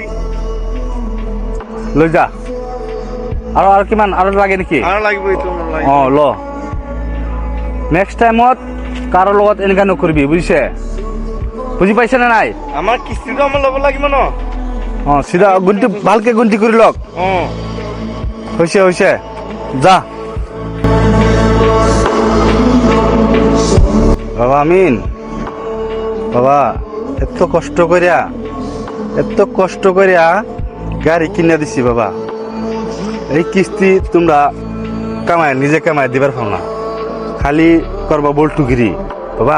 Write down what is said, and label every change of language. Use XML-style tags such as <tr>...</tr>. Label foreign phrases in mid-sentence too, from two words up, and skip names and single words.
<as>লৈ যা। আৰু কিমান আৰু লাগে নেকি? আৰু লাগিব এইটো। ল।</as> <en>next time</en> <as>কাৰো লগত এনেকা নকৰিবি, বুজিছে? বুজি পাইছে নে নাই? আমাৰ কিস্তিটো আমাৰ ল'ব লাগিব ন। চিধা গুনটি, ভালকে গুনটি কৰি লওক। হৈছে যা।</as> <bn>বাবা আমিন, বাবা এত কষ্ট করিয়া গাড়ি কিনে দিছি বাবা, এই কিস্তি তোমরা নিজে কামায় দিবার পাও না, খালি করবা বল্টুগিরি বাবা।</bn>